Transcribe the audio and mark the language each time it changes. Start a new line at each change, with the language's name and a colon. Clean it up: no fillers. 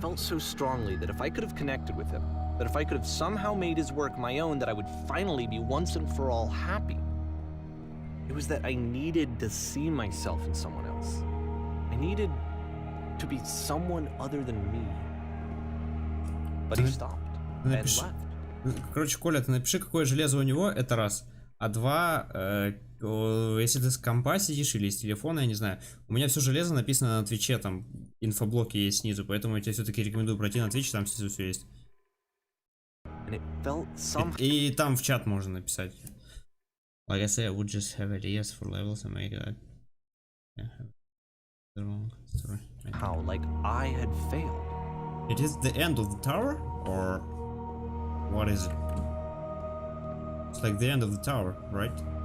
English: felt so strongly that if I could have connected with him, that if I could have somehow made his work my own, that I would finally be once and for all happy. It was that I needed to see myself in someone else. I needed to be someone other than me. But he stopped and
Russian: Напиши.
English: left.
Russian: Короче, Коля, ты напиши, какое железо у него, это раз. А два, если ты с компа сидишь или с телефона, я не знаю. У меня все железо написано на Твиче, там инфоблоки есть снизу, поэтому я тебе все-таки рекомендую пройти на Твич, там снизу все есть.
English: And it felt somehow...
Russian: И там в чат можно написать.
English: Like I say, I would just have ideas for levels and make that. The wrong story. How, like I had failed. It is the end of the tower, or what is it? It's like the end of the tower, right?